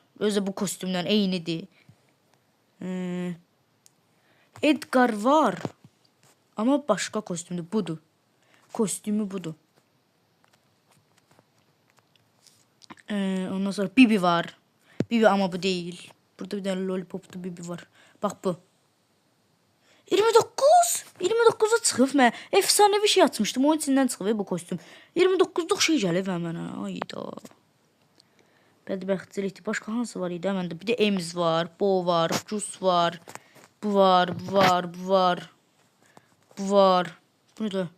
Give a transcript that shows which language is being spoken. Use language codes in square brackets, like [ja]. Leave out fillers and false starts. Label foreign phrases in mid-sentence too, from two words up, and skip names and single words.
[az] Özü bu kostyumdan eynidir. Edgar var. Amma başqa kostyumdur. Budur. Kostyumu budur. Ondan sonra Bibi var. [tr] Bibi ama bu değil. Burada bir tane lollipoplu Bibi var. Bak bu. [az] 29'a çıxıb mən efsanevi şey açmışdım. Onun içindən çıxıb bu kostyum. 29'luq şey gəlib mənə. Ayda. Bədbəxtçilikdir. Başqa hansı var idi məndə? Bir də Ems var, Bo var, Jus var. [tr] Bu var. Bu ne de?